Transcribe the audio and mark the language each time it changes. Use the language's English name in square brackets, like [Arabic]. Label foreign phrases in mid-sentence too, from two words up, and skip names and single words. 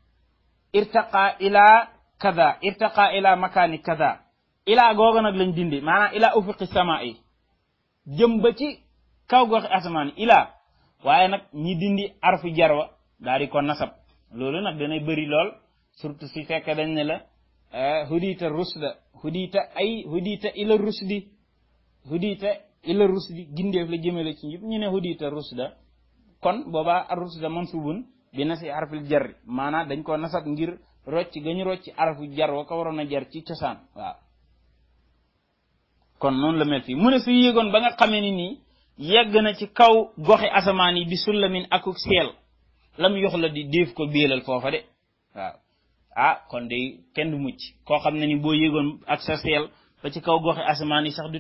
[Arabic] ارتقى إلى مكان [Wolof] kada ila googa nag lañ dindi maanaa [Arabic] إلى أفق [Wolof] sama yi jëm ba ci kaw goxi asamaan yi ila waaye nag ñi dindi arfu jarwa daal di ko nasab loolu nag danay bëri lool [French] surtout si [Wolof] fekk dañ ne la [Arabic] هديت رشدا هديت إلى رشد [Wolof] gindeef la jëmale ci ñëpp ñu ne [Arabic] هديت رشدا [Wolof] kon boobaa [Arabic] الرشد منصوب بنزع حرف الجر [Wolof] maanaam dañ ko nasab ngir rocc gañu rocc [Arabic] حرف جر [Wolof] wa ko waroon a jar ci cosaan waaw kon noonu la mel fii mu ne su yéegoon ba nga xamee ni nii yegg na ci kaw goxi asamaan yi [Arabic] بسلم [Wolof] akuk seel lam yox la di déef ko béelal foofa de waaw kon de kenn du mucc koo xam ne ni boo yéegoon ak sa seel ba ci kaw goxi asamaan yi sax du